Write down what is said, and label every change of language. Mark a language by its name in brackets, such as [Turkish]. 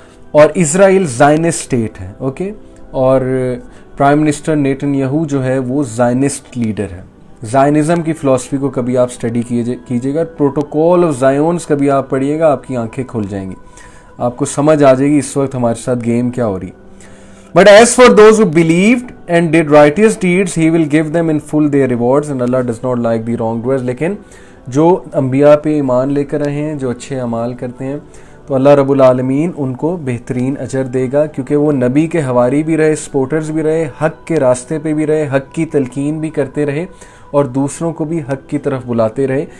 [Urdu] اور اسرائیل زائنسٹ اسٹیٹ ہے. اوکے, اور پرائم منسٹر نیتن جو ہے وہ زائنسٹ لیڈر ہے. زائنزم کی فلسفی کو کبھی آپ اسٹڈی کیجیے گا, پروٹوکول آف زائونس کبھی آپ پڑھیے گا, آپ کی آنکھیں کھل جائیں گی, آپ کو سمجھ آ جائے گی اس وقت ہمارے ساتھ گیم کیا ہو رہی. [English] But as for those who believed and did righteous deeds, he will give them in full their rewards, and Allah does not like the wrongdoers. [Urdu] لیکن جو انبیاء پہ ایمان لے کر رہے ہیں, جو اچھے اعمال کرتے ہیں, تو اللہ رب العالمین ان کو بہترین اجر دے گا, کیونکہ وہ نبی کے حواری بھی رہے, سپورٹرز بھی رہے, حق کے راستے پہ بھی رہے, حق کی تلقین بھی کرتے رہے, اور دوسروں کو بھی حق کی طرف بلاتے رہے.